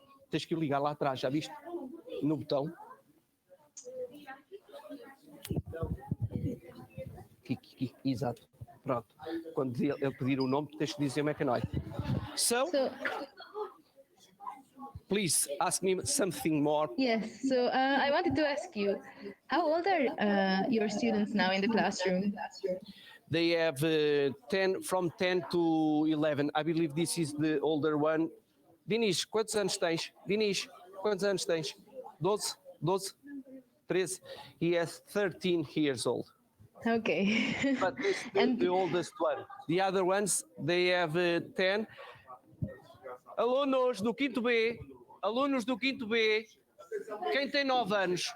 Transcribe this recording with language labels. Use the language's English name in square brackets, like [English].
[Portuguese] Tens que ligar lá atrás, já viste? No botão. Exato. Pronto. Quando ele pedir o nome, tens que dizer mecanoide. [English] So, please ask me something more. Yes, so I wanted to ask you, how old are your students now in the classroom? They have 10, from 10 to 11. I believe this is the older one. [Portuguese] Dinis, quantos anos tens? Dinis, quantos anos tens? [English] 12? 12? 13? He has 13 years old. Okay. But this is the oldest one. The other ones, they have 10. [Portuguese] Alunos do quinto B, alunos do quinto B, quem tem 9 anos?